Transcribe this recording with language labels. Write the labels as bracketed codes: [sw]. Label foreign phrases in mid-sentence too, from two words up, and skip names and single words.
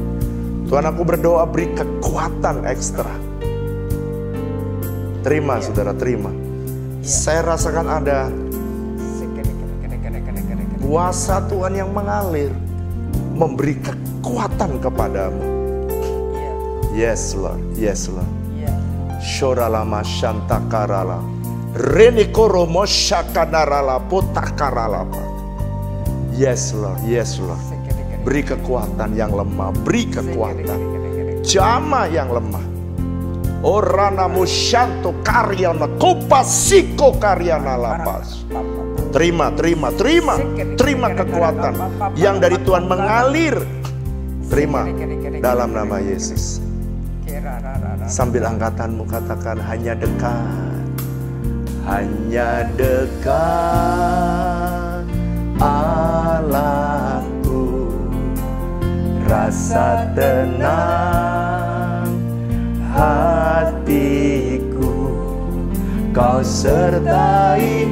[id] Tuhan, aku berdoa beri kekuatan ekstra. Terima saudara, terima. Saya rasakan ada kuasa Tuhan yang mengalir, memberi kekuatan kepadamu. [en] Yes Lord, yes Lord. Shoralama shantakarala. Renikoromo shakanarala potakarala. Yes Lord, yes Lord. [id] Beri kekuatan yang lemah, beri kekuatan. Jama yang lemah. Orana musyanto karyana kopasiko karyana lapas. Terima, terima, terima. Terima kekuatan yang dari Tuhan mengalir. Terima dalam nama Yesus. Sambil angkatanmu katakan, hanya dekat, hanya dekat Allahku, rasa tenang hatiku, kau sertai.